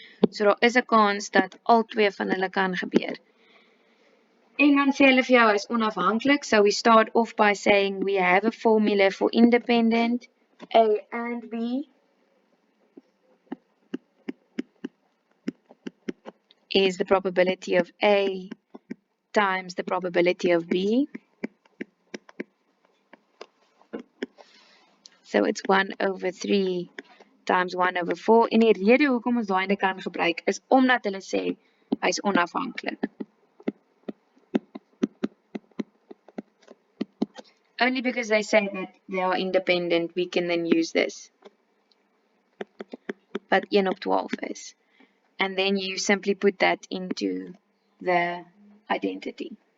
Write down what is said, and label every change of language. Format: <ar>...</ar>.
<af>So daar is 'n kans dat al twee van hulle kan gebeur. En dan sê hulle vir jou is onafhanklik.</af> <en>So we start off by saying we have a formula for independent A and B is the probability of A times the probability of B. So it's 1 over 3 times 1 over 4.</en> <af>En die rede hoekom ons daai kan gebruik is omdat hulle sê hy is onafhanklik.</af> <en>Only because they say that they are independent, we can then use this. But 1 op 12 is. And then you simply put that into the identity.</en>